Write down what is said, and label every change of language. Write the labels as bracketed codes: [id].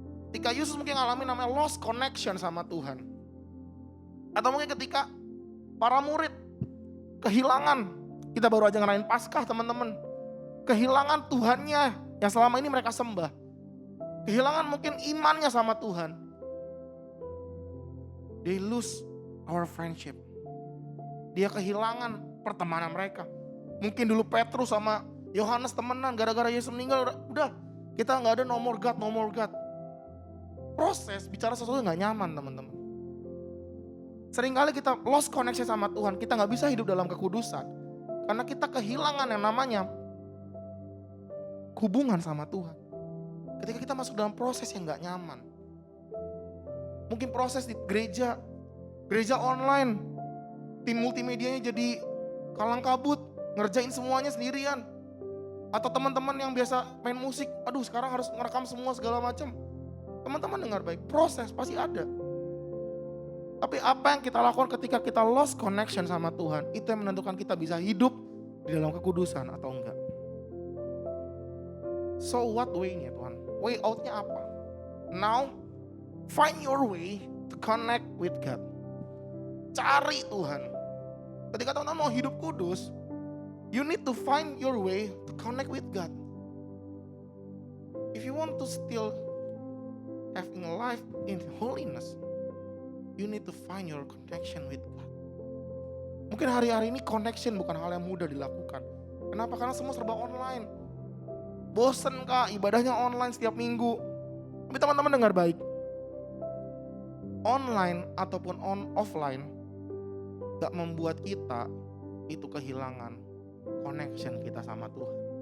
[id] Ketika Yusuf mungkin mengalami namanya lost connection sama Tuhan. Atau mungkin ketika para murid kehilangan, kita baru aja ngerayain Paskah teman-teman. Kehilangan Tuhannya yang selama ini mereka sembah. Kehilangan mungkin imannya sama Tuhan. [en] They lose our friendship. [id] Dia kehilangan pertemanan mereka. Mungkin dulu Petrus sama Yohanes temenan, gara-gara Yesus meninggal udah kita gak ada [en] no more God. [id] Proses bicara sesuatu yang gak nyaman teman-teman. Seringkali kita [en] lost connection [id] sama Tuhan, kita gak bisa hidup dalam kekudusan. Karena kita kehilangan yang namanya hubungan sama Tuhan. Ketika kita masuk dalam proses yang gak nyaman. Mungkin proses di gereja online, tim multimedianya jadi kalang kabut, ngerjain semuanya sendirian. Atau teman-teman yang biasa main musik, aduh sekarang harus merekam semua segala macam. Teman-teman dengar baik, proses pasti ada. Tapi apa yang kita lakukan ketika kita [en] lost connection [id] sama Tuhan, itu yang menentukan kita bisa hidup di dalam kekudusan atau enggak. So what way-nya Tuhan? Way out-nya apa? [en] Now, find your way to connect with God. [id] Cari Tuhan. Ketika teman-teman mau hidup kudus, [en] you need to find your way to connect with God. If you want to still having a life in holiness, you need to find your connection with God. [id] Mungkin hari-hari ini [en] connection [id] bukan hal yang mudah dilakukan. Kenapa? Karena semua serba online. Bosen kah ibadahnya online setiap minggu? Tapi teman-teman dengar baik. Online ataupun offline gak membuat kita itu kehilangan connection kita sama Tuhan.